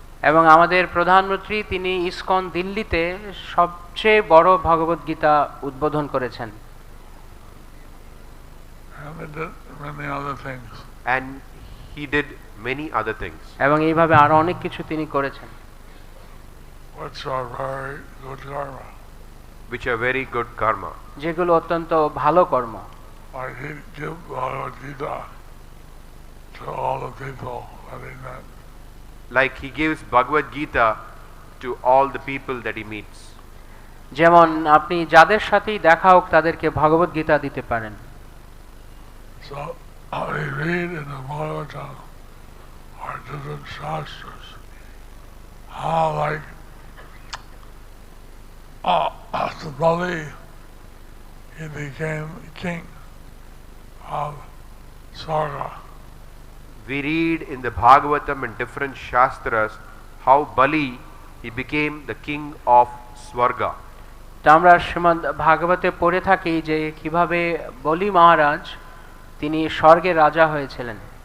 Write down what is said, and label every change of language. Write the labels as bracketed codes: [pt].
[bn] এবং আমাদের প্রধানমন্ত্রী তিনি ইসকন দিল্লিতে সবচেয়ে বড় ভগবত গীতা উদ্বোধন করেছেন। [en] And they did many other things. And he did many other things, [bn] এবং এইভাবে আরো অনেক কিছু তিনি করেছেন, [en] Which are very good karma. which are very good karma. [bn] যেগুলো অত্যন্ত ভালো কর্ম। [en] Like he give Bhagavad Gita to all the people that he met. Like he gives Bhagavad Gita to all the people that he meets. [bn] যেমন আপনি যাদের সাথেই দেখা হোক তাদেরকে ভগবত গীতা দিতে পারেন। [en] So we read in the Bhagavatam or different shastras how like after Bali he became king of Sarga. We read in the Bhagavatam and different shastras how Bali, he became the king of Swarga. [bn] তা আমরা শ্রীমদ ভাগবতে পড়ে থাকি যে কিভাবে বলি মহারাজ তিনি স্বর্গের রাজা হয়েছিলেন।